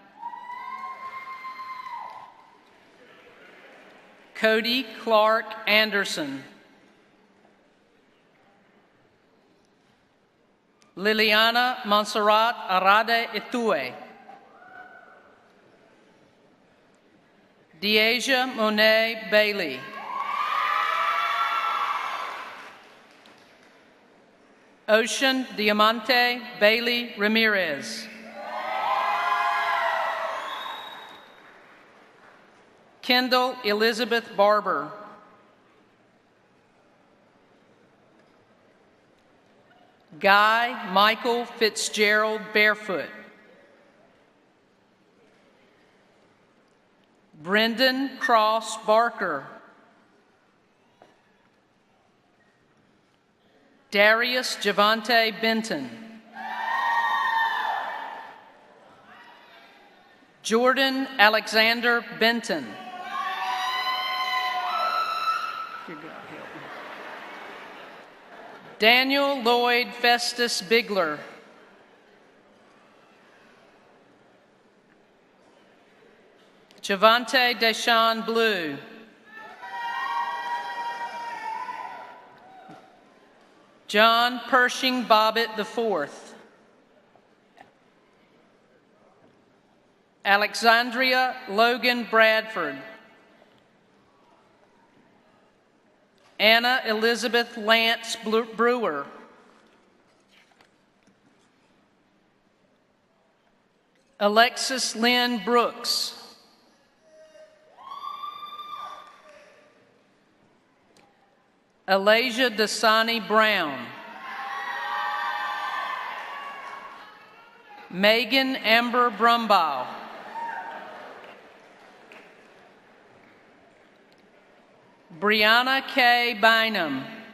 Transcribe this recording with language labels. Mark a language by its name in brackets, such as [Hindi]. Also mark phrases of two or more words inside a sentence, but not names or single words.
[English] Cody Clark Anderson. Liliana Montserrat Arade Itue. Deasia Monet Bailey. Ocean Diamante Bailey Ramirez. Kendall Elizabeth Barber. Guy Michael Fitzgerald Barefoot. Brendan Cross Barker. Darius Javante Benton. Jordan Alexander Benton. Daniel Lloyd Festus Bigler. Javante Deshawn Blue. John Pershing Bobbitt IV. Alexandria Logan Bradford. Anna Elizabeth Lance Brewer. Alexis Lynn Brooks. Alasia Dasani Brown. Megan Amber Brumbaugh. Brianna K. Bynum.